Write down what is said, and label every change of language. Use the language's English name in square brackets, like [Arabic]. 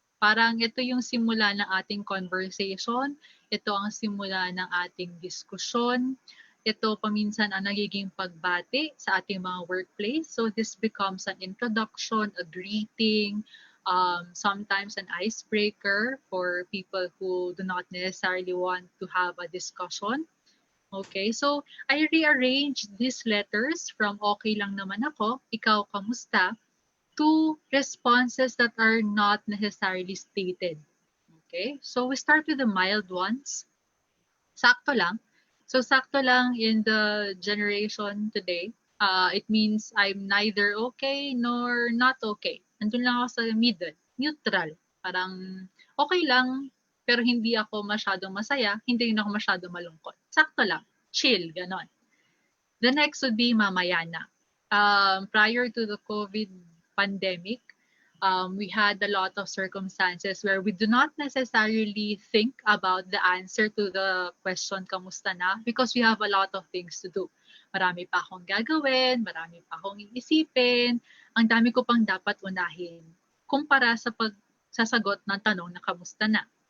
[Filipino] Parang ito yung simula ng ating conversation, ito ang simula ng ating diskusyon, ito paminsan ang nagiging pagbati sa ating mga workplace. [English] So this becomes an introduction, a greeting, sometimes an icebreaker for people who do not necessarily want to have a discussion. Okay, so I rearranged these letters from okay lang naman ako, ikaw kamusta, to responses that are not necessarily stated. Okay, so we start with the mild ones. [Filipino] Sakto lang. [English] So [Filipino] sakto lang [English] in the generation today, it means I'm neither okay nor not okay. [Filipino] Andun lang ako sa middle, neutral. Parang okay lang, pero hindi ako masyadong masaya, hindi rin ako masyadong malungkot. Sakto lang, chill, ganon. [English] The next would be [Filipino] mamaya na. [English] Prior to the COVID pandemic, We had a lot of circumstances where we do not necessarily think about the answer to the question, [Filipino] kamusta na? [English] Because we have a lot of things to do. [Filipino] Marami pa akong gagawin, marami pa akong iisipin, ang dami ko pang dapat unahin kumpara sa pagsasagot ng tanong na kamusta na.